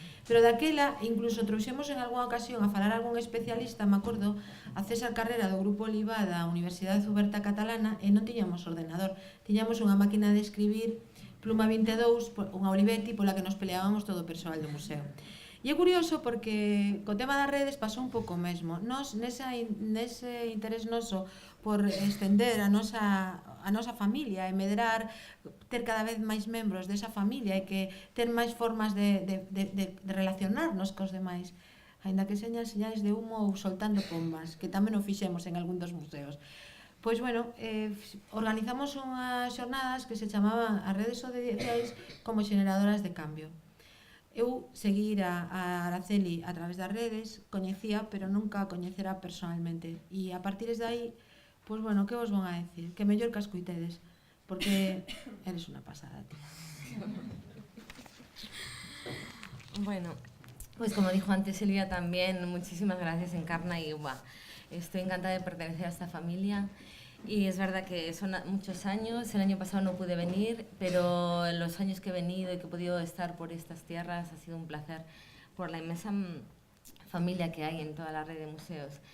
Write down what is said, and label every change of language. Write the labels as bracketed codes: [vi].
[gl] Pero daquela, incluso trouxemos en algunha ocasión a falar a algún especialista, me acordo, a César Carrera do Grupo Oliva da Universidade Zuberta Catalana, e non tiñamos ordenador, tiñamos unha máquina de escribir Pluma 22, unha Olivetti, pola que nos peleábamos todo o persoal do museo. E é curioso porque co tema das redes pasou un pouco mesmo. Nos, nese interés noso por estender a nosa familia e medrar, ter cada vez máis membros desa familia e que ter máis formas de relacionarnos cos demais, aínda que señan señais de humo ou soltando pombas, que tamén o fixemos en algún dos museos. Pois, bueno, organizamos unhas xornadas que se chamaban as redes sociais como xeneradoras de cambio. Eu seguir a Araceli a través das redes, coñecía, pero nunca a coñecera personalmente. E a partir de aí, pois, bueno, que vos van a decir? Que mellor que as coitedes, porque eres unha pasada, tía. [es] Bueno, pues como dijo antes Silvia también, muchísimas gracias Encarna y estoy encantada de pertenecer a esta familia. Y es verdad que son muchos años, el año pasado no pude venir, pero en los años que he venido y que he podido estar por estas tierras ha sido un placer por la inmensa familia que hay en toda la red de museos.